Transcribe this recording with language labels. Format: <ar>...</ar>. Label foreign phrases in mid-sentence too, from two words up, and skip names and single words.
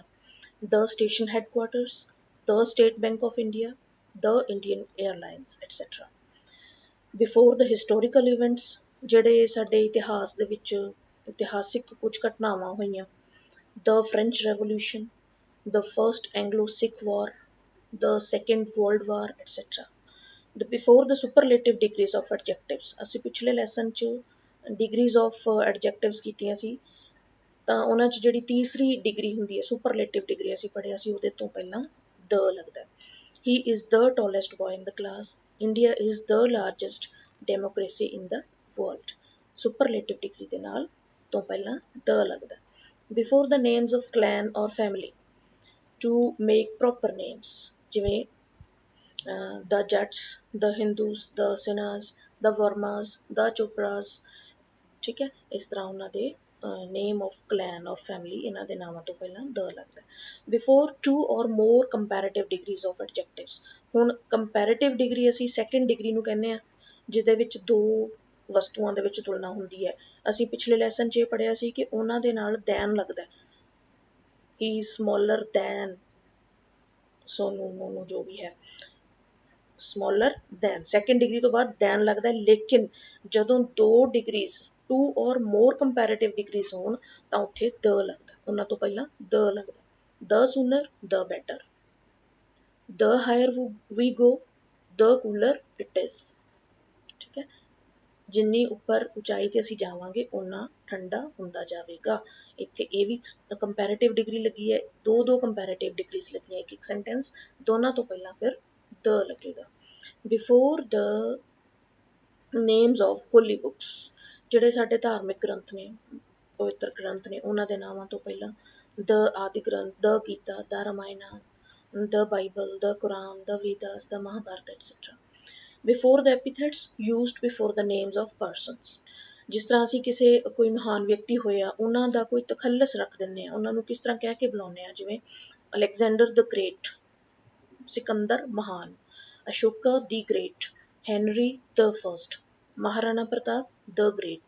<en>The station headquarters, the State Bank of India, the Indian Airlines etcetera. Before the historical events,</en> <pa>ਜਿਹੜੇ ਸਾਡੇ ਇਤਿਹਾਸ ਦੇ ਵਿੱਚ ਇਤਿਹਾਸਿਕ ਕੁਝ ਘਟਨਾਵਾਂ ਹੋਈਆਂ।</pa> <en>The French Revolution, the First Anglo Sikh War, the Second World War, etc. Before the superlative degrees of adjectives,</en> <pa>ਅਸੀਂ ਪਿਛਲੇ ਲੈਸਨ 'ਚ</pa> <en>degrees of adjectives</en> <pa>ਕੀਤੀਆਂ ਸੀ, ਤਾਂ ਉਹਨਾਂ 'ਚ ਜਿਹੜੀ ਤੀਸਰੀ ਡਿਗਰੀ ਹੁੰਦੀ ਹੈ</pa> <en>superlative degree</en> <pa>ਅਸੀਂ ਪੜ੍ਹਿਆ ਸੀ, ਉਹਦੇ ਤੋਂ ਪਹਿਲਾਂ ਦ ਲੱਗਦਾ।</pa> <en>He is the tallest boy in the class. India is the largest democracy in the world. Superlative degree</en> <pa>ਦੇ ਨਾਲ ਤੋਂ ਪਹਿਲਾਂ ਦ ਲੱਗਦਾ।</pa> <en>Before the names of clan or family, to make proper names, ਜਿਵੇਂ the Jats, the Hindus, the Sinhas, the Vermas, the Chopras,</en> <pa>ਠੀਕ ਹੈ। ਇਸ ਤਰ੍ਹਾਂ ਉਹਨਾਂ ਦੇ</pa> <en>name of clan or family,</en> <pa>ਇਹਨਾਂ ਦੇ ਨਾਮਾਂ ਤੋਂ ਪਹਿਲਾਂ ਦ ਲੱਗਦਾ।</pa> <en>Before two or more comparative degrees of adjectives,</en> <pa>ਹੁਣ</pa> <en>comparative degree</en> <pa>ਅਸੀਂ</pa> <en>second degree</en> <pa>ਨੂੰ ਕਹਿੰਦੇ ਹਾਂ, ਜਿਹਦੇ ਵਿੱਚ ਦੋ ਵਸਤੂਆਂ ਦੇ ਵਿੱਚ ਤੁਲਨਾ ਹੁੰਦੀ ਹੈ। ਅਸੀਂ ਪਿਛਲੇ ਲੈਸਨ 'ਚ ਇਹ ਪੜ੍ਹਿਆ ਸੀ ਕਿ ਉਹਨਾਂ ਦੇ ਨਾਲ than ਲੱਗਦਾ,</pa> <en>he is smaller than</en> <pa>ਸੋਨੂੰ ਮੋਨੂੰ ਜੋ ਵੀ ਹੈ,</pa> <en>smaller than second degree</en> <pa>ਤੋਂ ਬਾਅਦ</pa> <en>than ਲੱਗਦਾ।</en> <pa>ਲੇਕਿਨ ਜਦੋਂ ਦੋ</pa> <en>degrees two or more comparative degrees</en> <pa>ਹੋਣ ਤਾਂ ਉੱਥੇ ਦ ਲੱਗਦਾ, ਉਹਨਾਂ ਤੋਂ ਪਹਿਲਾਂ ਦ ਲੱਗਦਾ।</pa> <en>the sooner the better, the higher we go the cooler it is,</en> <pa>ਠੀਕ ਹੈ। ਜਿੰਨੀ ਉੱਪਰ ਉਚਾਈ ਤੇ ਅਸੀਂ ਜਾਵਾਂਗੇ ਓਨਾ ਠੰਡਾ ਹੁੰਦਾ ਜਾਵੇਗਾ। ਇੱਥੇ ਇਹ ਵੀ</pa> <en>comparative degree</en> <pa>ਲੱਗੀ ਹੈ, ਦੋ</pa> <en>comparative degrees</en> <pa>ਲੱਗੀਆਂ ਇੱਕ ਸੈਂਟੈਂਸ, ਦੋਨਾਂ ਤੋਂ ਪਹਿਲਾਂ ਫਿਰ ਦ ਲੱਗੇਗਾ।</pa> <en>Before the names of holy books,</en> <pa>ਜਿਹੜੇ ਸਾਡੇ ਧਾਰਮਿਕ ਗ੍ਰੰਥ ਨੇ, ਪਵਿੱਤਰ ਗ੍ਰੰਥ ਨੇ, ਉਹਨਾਂ ਦੇ ਨਾਵਾਂ ਤੋਂ ਪਹਿਲਾਂ ਦ ਆਦਿ ਗ੍ਰੰਥ, ਦ ਗੀਤਾ, ਦ ਰਾਮਾਇਣਾ, ਦ ਬਾਈਬਲ, ਦ ਕੁਰਾਨ, ਦ ਵੇਦਾਸ, ਦ ਮਹਾਭਾਰਤ ਐਟਸੈਟਰਾ।</pa> <en>Before the epithets used before the names of persons,</en> <pa>ਜਿਸ ਤਰ੍ਹਾਂ ਅਸੀਂ ਕਿਸੇ ਕੋਈ ਮਹਾਨ ਵਿਅਕਤੀ ਹੋਇਆ ਉਹਨਾਂ ਦਾ ਕੋਈ ਤਖੱਲਸ ਰੱਖ ਦਿੰਦੇ ਹਾਂ, ਉਹਨਾਂ ਨੂੰ ਕਿਸ ਤਰ੍ਹਾਂ ਕਹਿ ਕੇ ਬੁਲਾਉਂਦੇ ਹਾਂ, ਜਿਵੇਂ ਅਲੈਗਜ਼ੈਂਡਰ ਦ ਗ੍ਰੇਟ, ਸਿਕੰਦਰ ਮਹਾਨ, ਅਸ਼ੋਕਾ ਦੀ ਗ੍ਰੇਟ, ਹੈਨਰੀ ਦ ਫਸਟ, ਮਹਾਰਾਣਾ ਪ੍ਰਤਾਪ ਦ ਗ੍ਰੇਟ।</pa>